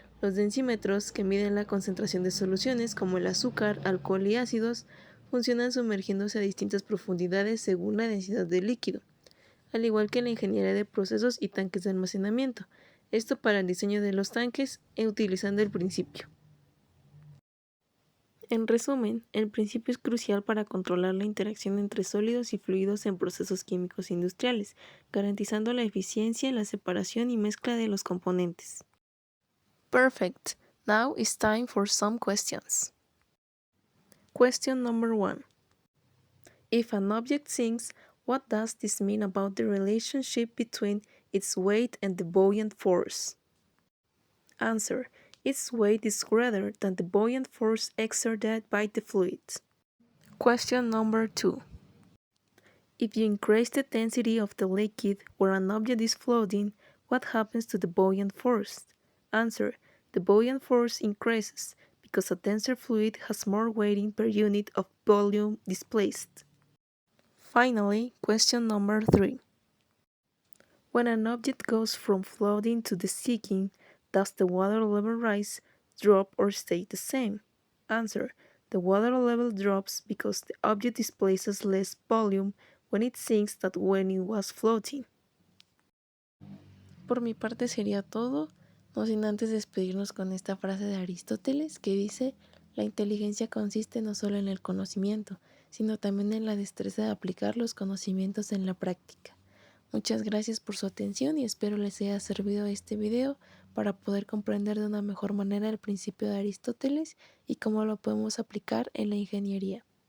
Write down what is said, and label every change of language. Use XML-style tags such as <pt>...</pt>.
<es>Los densímetros, que miden la concentración de soluciones como el azúcar, alcohol y ácidos, funcionan sumergiéndose a distintas profundidades según la densidad del líquido, al igual que en la ingeniería de procesos y tanques de almacenamiento, esto para el diseño de los tanques utilizando el principio. En resumen, el principio es crucial para controlar la interacción entre sólidos y fluidos en procesos químicos industriales, garantizando la eficiencia, la separación y mezcla de los componentes.</es> <en>Perfect. Now it's time for some questions. Question number 1. If an object sinks, what does this mean about the relationship between its weight and the buoyant force? Answer. Its weight is greater than the buoyant force exerted by the fluid. Question number 2. If you increase the density of the liquid where an object is floating, what happens to the buoyant force? Answer. The buoyant force increases because a denser fluid has more weighting per unit of volume displaced. Finally, question number 3. When an object goes from floating to the sinking, does the water level rise, drop, or stay the same? Answer. The water level drops because the object displaces less volume when it sinks than when it was floating.</en> <es>Por mi parte sería todo, no sin antes despedirnos con esta frase de Aristóteles que dice: la inteligencia consiste no solo en el conocimiento, sino también en la destreza de aplicar los conocimientos en la práctica. Muchas gracias por su atención y espero les haya servido este video para poder comprender de una mejor manera el principio de Aristóteles y cómo lo podemos aplicar en la ingeniería.</es>